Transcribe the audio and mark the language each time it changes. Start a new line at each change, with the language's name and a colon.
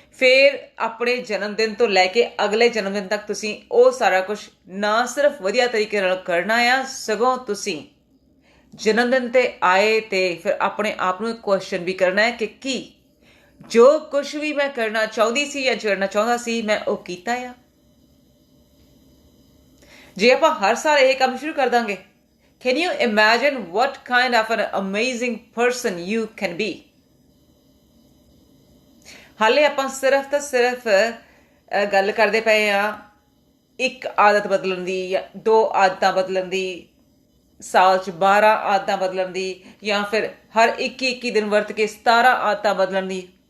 Punjabi: ਫਿਰ ਆਪਣੇ ਜਨਮ ਦਿਨ ਤੋਂ ਲੈ ਕੇ ਅਗਲੇ ਜਨਮ ਦਿਨ ਤੱਕ ਤੁਸੀਂ ਉਹ ਸਾਰਾ ਕੁਛ ਨਾ ਸਿਰਫ ਵਧੀਆ ਤਰੀਕੇ ਨਾਲ ਕਰਨਾ ਆ, ਸਗੋਂ ਤੁਸੀਂ ਜਨਮ ਦਿਨ ਤੇ ਆਏ ਤੇ ਫਿਰ ਆਪਣੇ ਆਪ ਨੂੰ ਕੁਐਸਚਨ ਵੀ ਕਰਨਾ ਹੈ ਕਿ ਕੀ ਜੋ ਕੁਛ ਵੀ ਮੈਂ ਕਰਨਾ ਚਾਹੁੰਦੀ ਸੀ ਜਾਂ ਕਰਨਾ ਚਾਹੁੰਦਾ ਸੀ ਮੈਂ ਉਹ ਕੀਤਾ ਆ। ਜੇ ਆਪਾਂ ਹਰ ਸਾਲ ਇਹ ਕੰਮ ਸ਼ੁਰੂ ਕਰ ਦਾਂਗੇ,
English: can you imagine what kind of an amazing person you can be?
Punjabi: ਹਾਲੇ ਆਪਾਂ ਸਿਰਫ ਤਾਂ ਸਿਰਫ ਗੱਲ ਕਰਦੇ ਪਏ ਆ ਇੱਕ ਆਦਤ ਬਦਲਣ ਦੀ ਜਾਂ 2 ਆਦਤਾਂ ਬਦਲਣ ਦੀ, ਸਾਲ 'ਚ 12 ਆਦਤਾਂ ਬਦਲਣ ਦੀ, ਜਾਂ ਫਿਰ ਹਰ 21 ਦਿਨ ਵਰਤ ਕੇ 17 ਆਦਤਾਂ ਬਦਲਣ ਦੀ।